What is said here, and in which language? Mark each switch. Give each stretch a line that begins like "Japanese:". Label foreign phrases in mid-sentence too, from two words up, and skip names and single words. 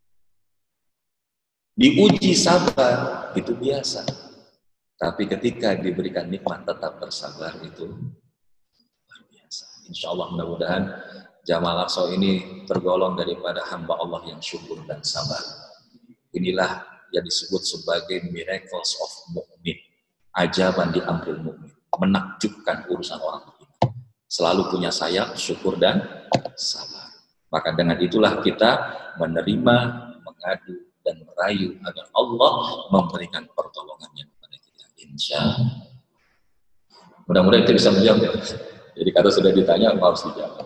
Indonesian: Diuji sabar itu biasa. Tapi ketika diberikan nikmat tetap bersabar itu luar biasa.
Arabic: إن شاء الله
Indonesian: mudah-mudahan Jamaah Aqsa ini tergolong daripada hamba Allah yang syukur dan sabar. Inilah yang disebut sebagai
English: miracles of
Indonesian: mu'min.
Arabic: عجبا لأمر المؤمن.
Indonesian: Menakjubkan urusan orang beriman. Selalu punya sayap, syukur dan sabar. Maka dengan itulah kita menerima, mengadu, dan merayu agar Allah memberikan pertolongannya kepada kita.
Arabic: إن شاء الله.
Indonesian: Mudah-mudahan itu bisa menjawab. Jadi kalau sudah ditanya harus dijawab.